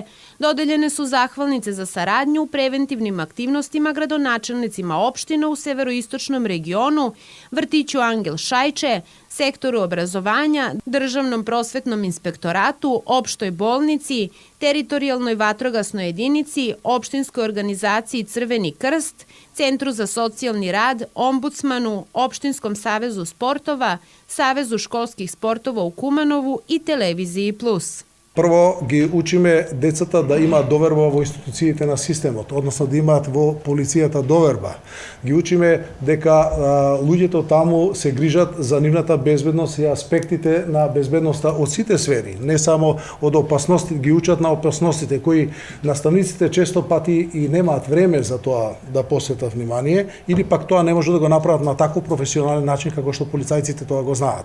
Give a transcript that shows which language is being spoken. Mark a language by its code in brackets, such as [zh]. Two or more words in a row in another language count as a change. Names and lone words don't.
[sr] Dodeljene su zahvalnice za saradnju u preventivnim aktivnostima gradonačelnicima opština u severoistočnom regionu, vrtiću Angel Šajče, sektoru obrazovanja, državnom prosvetnom inspektoratu, opštoj bolnici, teritorijalnoj vatrogasnoj jedinici, opštinskoj organizaciji Crveni krst, Centru za socijalni rad, ombudsmanu, Opštinskom savezu sportova, Savezu školskih sportova u Kumanovu i Televiziji Plus. [mk] Прво ги учиме децата да имаат доверба во институциите на системот, односно да имаат во полицијата доверба. Ги учиме дека луѓето таму се грижат за нивната безбедност и аспектите на безбедноста од сите сфери, не само од опасности, ги учат на опасностите кои наставниците често пати и немаат време за тоа да посветат внимание или пак тоа не може да го направат на таков професионален начин како што полицајците тоа го знаат.